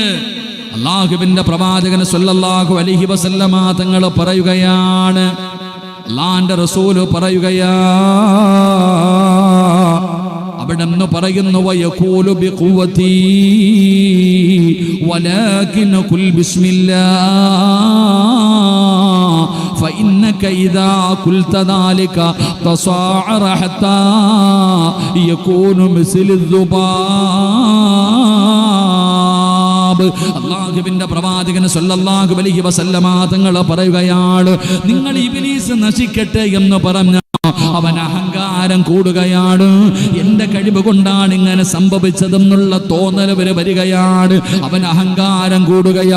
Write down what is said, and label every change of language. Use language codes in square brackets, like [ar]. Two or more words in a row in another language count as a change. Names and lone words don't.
[ml] അല്ലാഹുവിന്റെ പ്രവാചകൻ [ar] صلى الله عليه وسلم [ml] തങ്ങൾ പറയുകയാണ്, അല്ലാഹുവിന്റെ റസൂൽ പറയുകയാ, അവിടെ നിന്ന് പറയുന്നു, [ar] ويقول بقوتي ولكن قل بسم الله فإنك إذا قلت ذلك تصاعر حتى يكون مثل الذباب. [ml] അല്ലാഹുവിന്റെ പ്രവാചകൻ [ar] صلى الله عليه وسلم [ml] തങ്ങൾ പറയുകയാണ്, നിങ്ങൾ ഇബ്ലീസ് നശിക്കട്ടെ എന്ന് പറഞ്ഞ അവൻ അഹങ്കാരം കൂടുകയാണ്. എൻ്റെ കഴിവ് കൊണ്ടാണ് ഇങ്ങനെ സംഭവിച്ചതെന്നുള്ള തോന്നൽ വരികയാണ്. അവൻ അഹങ്കാരം കൂടുകയാ.